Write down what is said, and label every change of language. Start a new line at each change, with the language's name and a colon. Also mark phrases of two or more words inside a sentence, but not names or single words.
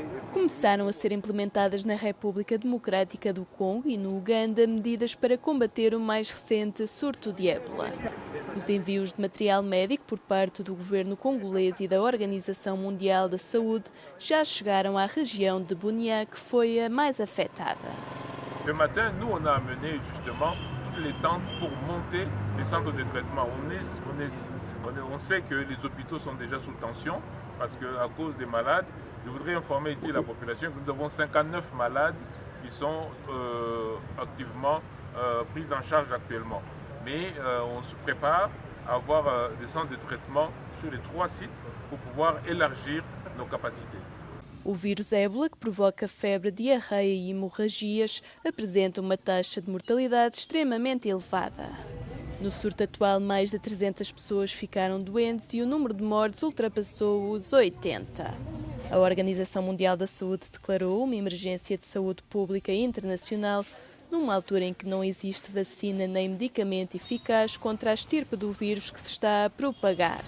Portuguese: Começaram a ser implementadas na República Democrática do Congo e no Uganda medidas para combater o mais recente surto de ébola. Os envios de material médico por parte do governo congolês e da Organização Mundial da Saúde já chegaram à região de Bunia, que foi a mais afetada.
French: Ce matin, nous, on a amené justement toutes les tentes pour monter les centres de traitement. On sait que les hôpitaux sont déjà sous tension parce qu'à cause des malades, je voudrais informer ici la population que nous avons 59 malades qui sont activement pris en charge actuellement. Mais on se prépare à avoir des centres de traitement sur les 3 sites pour pouvoir élargir nos capacités.
Portuguese: O vírus ébola, que provoca febre, diarreia e hemorragias, apresenta uma taxa de mortalidade extremamente elevada. No surto atual, mais de 300 pessoas ficaram doentes e o número de mortes ultrapassou os 80. A Organização Mundial da Saúde declarou uma emergência de saúde pública internacional numa altura em que não existe vacina nem medicamento eficaz contra a estirpe do vírus que se está a propagar.